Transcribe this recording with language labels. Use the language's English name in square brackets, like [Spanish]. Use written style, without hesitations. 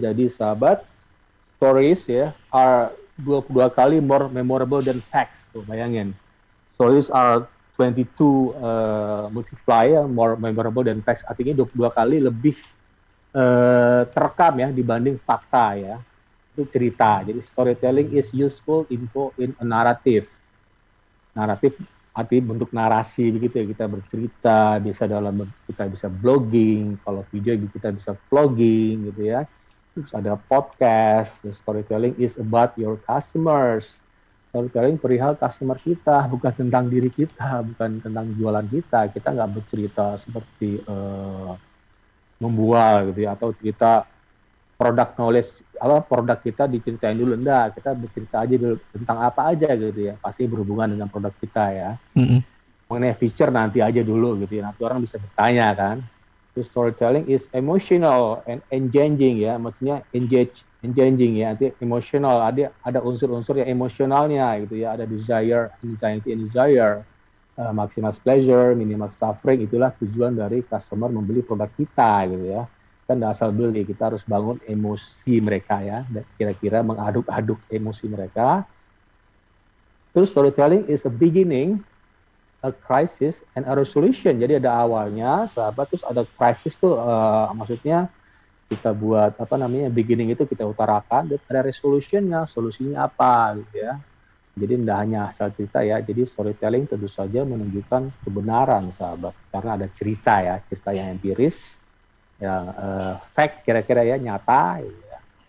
[English] Jadi sahabat, stories ya are 22 kali more memorable than facts. [Indonesian] Tuh, bayangin. [English] Stories are 22 multiplier more memorable than facts. [Indonesian] Artinya 22 kali lebih terekam ya dibanding fakta ya. Itu cerita. [English] Jadi storytelling is useful info in a narrative. [Indonesian] Naratif arti bentuk narasi begitu ya, kita bercerita, bisa dalam kita bisa blogging, kalau video kita bisa vlogging gitu ya. Terus ada podcast. [English] The storytelling is about your customers. [Indonesian] Storytelling perihal customer kita, bukan tentang diri kita, bukan tentang jualan kita. Kita nggak bercerita seperti membual gitu ya, atau cerita produk knowledge, produk kita diceritain dulu, enggak, kita bercerita aja dulu tentang apa aja gitu ya, pasti berhubungan dengan produk kita ya. Mm-mm. Mengenai feature nanti aja dulu gitu ya, nanti orang bisa bertanya kan. [English] The storytelling is emotional and engaging [Indonesian] ya, maksudnya engaging ya, nanti emotional, ada unsur-unsur yang emosionalnya gitu ya, ada desire, anxiety and desire, [English] maximize pleasure, minimize suffering, [Indonesian] itulah tujuan dari customer membeli produk kita gitu ya. Kan nggak asal beli, kita harus bangun emosi mereka ya, dan kira-kira mengaduk-aduk emosi mereka. [English] Terus storytelling is a beginning, a crisis, and a resolution. [Indonesian] Jadi ada awalnya, sahabat, terus ada crisis tuh, maksudnya kita buat apa namanya beginning itu kita utarakan, dan ada resolutionnya, solusinya apa gitu ya. Jadi tidak hanya asal cerita ya. Jadi storytelling tentu saja menunjukkan kebenaran, sahabat, karena ada cerita ya, cerita yang empiris, yang fact kira-kira ya, nyata, ya.